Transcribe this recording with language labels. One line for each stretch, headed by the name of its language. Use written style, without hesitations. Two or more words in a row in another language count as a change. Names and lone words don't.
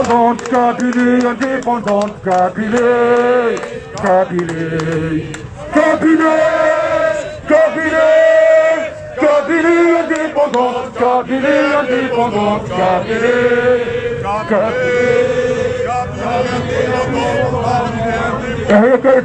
French: indépendante, Kabylie, indépendante, Kabylie, Kabylie, Kabylie, Kabylie, Kabylie, indépendante, Kabylie, indépendante, Kabylie,
Arabic: هي كانت